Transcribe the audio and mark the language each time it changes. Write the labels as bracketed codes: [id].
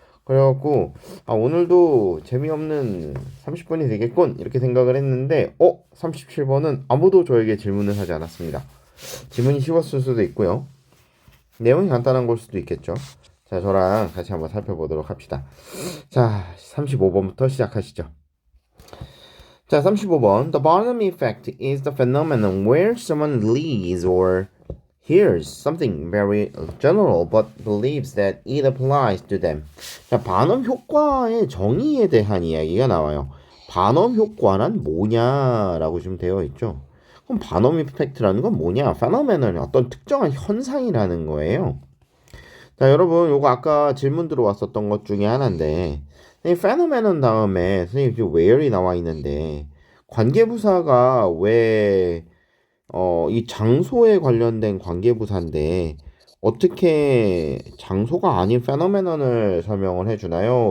[ko] 그래갖고 오늘도 재미없는 30분이 되겠군 이렇게 생각을 했는데 37번은 아무도 저에게 질문을 하지 않았습니다. 질문이 쉬웠을 수도 있고요. 내용이 간단한 걸 수도 있겠죠. 자, 저랑 같이 한번 살펴보도록 합시다. 자, 35번부터 시작하시죠. 자, 35번. [en] The Barnum effect is the phenomenon where someone leads or hears something very general but believes that it applies to them. [ko] 자, 반음 효과의 정의에 대한 이야기가 나와요. 반음 효과란 뭐냐라고 지금 되어 있죠. 그럼 반음 이펙트라는 건 뭐냐? phenomenon은 어떤 특정한 현상이라는 거예요. 자, 여러분 요거 아까 질문 들어왔었던 것 중에 하나인데 phenomenon 다음에 선생님 지금 where이 나와 있는데 관계부사가 왜 이 장소에 관련된 관계부사인데 어떻게 장소가 아닌 페노메논을 설명을 해주나요?